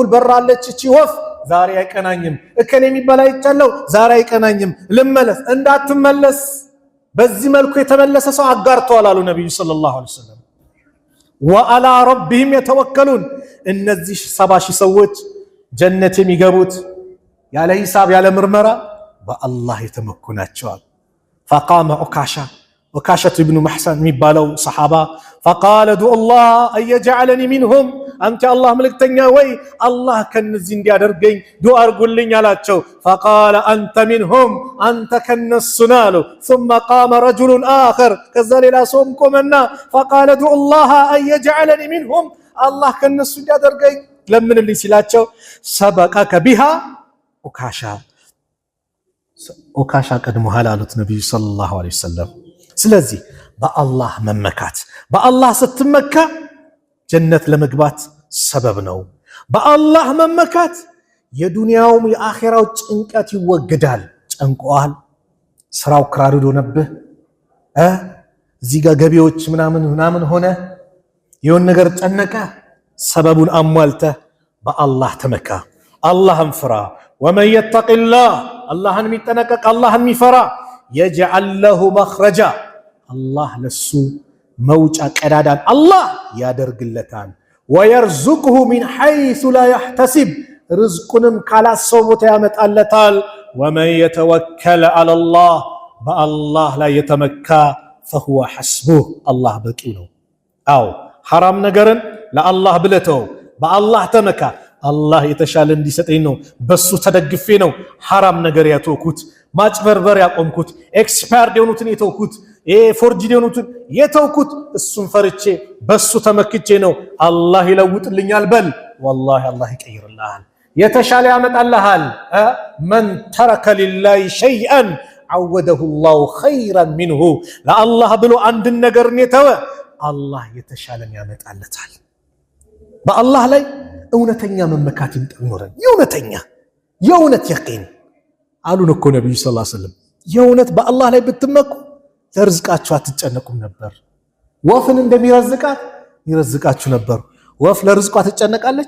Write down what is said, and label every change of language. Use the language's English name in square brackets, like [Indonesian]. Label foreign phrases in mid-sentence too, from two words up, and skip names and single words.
[Amharic] በራለች እቺ ወፍ ዛሬ አይቀናኝም እከኔ የሚባል አይቻለው ዛሬ አይቀናኝም ልመለስ እንዳትመለስ። በዚህ መልኩ የተመለሰ ሰው አጋርተዋል አሉ ነብዩ [Arabic] صلى الله عليه [Amharic] ወሰለም። [Arabic] وعلى ربهم [Amharic] የተወከሉን እነዚህ 70,000 ሰዎች ጀነት የሚገቡት ያለ ሂሳብ ያለ ምርመራ በአላህ የተመኩ ናቸዋል። [Arabic] فقام عكاشة بن محسن [Amharic] የሚባለው ሰሃባ [Arabic] فقال دعوا الله ان يجعلني منهم [Amharic] አንተ አላህ መልእክተኛ ወይ አላህ ከነዚህ እንዲያደርገኝ ዱዓ አድርጉልኝ አላቸው። [Arabic] فقال انت منهم [Amharic] አንተ ከነሱ ነህ አለው። [Arabic] ثم قام رجل اخر [Amharic] ከዛ ሌላ ሰውም ቆመና [Arabic] فقال دعوا الله ان يجعلني منهم [Amharic] አላህ ከነሱ እንዲያደርገኝ ለምንልኝ ሲላቸው [Arabic] سبقك بها [Amharic] ኦካሻ ቀድሞሃል አሉት ነብዩ [Arabic] صلى الله عليه وسلم። [Amharic] ስለዚህ በአላህ መመካት በአላህ ስትመካ ጀነት ለመግባት ሰበብ ነው። በአላህ መመካት የዱንያውም የአኺራው ጭንቀት ይወገዳል። ጨንቋል ስራው ክራርዶ ነብህ እዚህ ጋር ገቢዎች ምናምን ሆነ የሆነ ነገር ጨነቀ ሰበቡን አሟልተህ በአላህ ተመካ አላህን ፍራ። [Arabic] ومن يتق الله [Amharic] اللهን የሚጠነቀቅ اللهን የሚፈራ [Arabic] يجعل له مخرجا [Amharic] الله ለሱ መውጫ ቀዳዳን الله ያደርግለታል። [Arabic] ويرزقه من حيث لا يحتسب [Amharic] ርዝቁንም ካላሰበው ቦታ ያመጣለታል። [Arabic] ومن يتوكل على [Amharic] الله በአላህ ላይ የተመካ [Arabic] فهو حسبه الله [Amharic] በቂው ነው። አዎ حرام ነገርን ለአላህ ብለተው በአላህ ተመካ አላህ የተሻለ እንዲሰጠኝ ነው በሱ ተደግፌ ነው حرام ነገር ያተውኩት ማጭበርበር ያቆምኩት ኤክስፓየርድ የሆኑትን የተውኩት ፎርጂድ የሆኑትን የተውኩት እሱን ፈርቼ በሱ ተመክቼ ነው አላህ ይለውጥልኛል በል والله አላህ ይቀይርልሃል የተሻለ ያመጣልሃል። [Arabic] من ترك لله شيئا عوده الله خيرا منه [Amharic] ለአላህ ብሎ አንድ ነገር የተወ አላህ የተሻለን ያመጣለታል። በአላህ ላይ እውነተኛ መመካት ይኖረን የእውነት የቂን አሉን እኮ ነብዩ [Arabic] صلى الله عليه وسلم [Amharic] የእውነት በአላህ ላይ ብትመኩ ለርዝቃችሁ አትጨነቁም ነበር። ወፍን እንደሚረዝቃት ይረዝቃችሁ ነበር። ወፍ ለርዝቋ ትጨነቃለች?